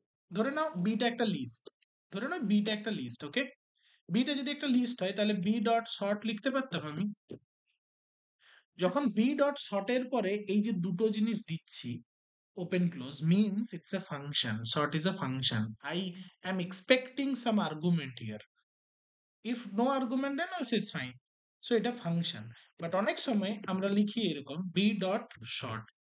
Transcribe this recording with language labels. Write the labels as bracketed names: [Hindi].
[Bangla] ধরে নাও বিটা একটা লিস্ট, ধরে নাও বিটা একটা লিস্ট, ওকে? বিটা যদি একটা লিস্ট হয় তাহলে বি ডট শর্ট লিখতে পারতাম আমি, যখন বি ডট সর্ট এর পরে এই যে দুটো জিনিস দিচ্ছি [English] open close means it's a function. Sort is a function. I am expecting some argument here. If no argument then also it's fine. So এটা function. [Bangla] But অনেক সময় আমরা লিখি এরকম b dot short.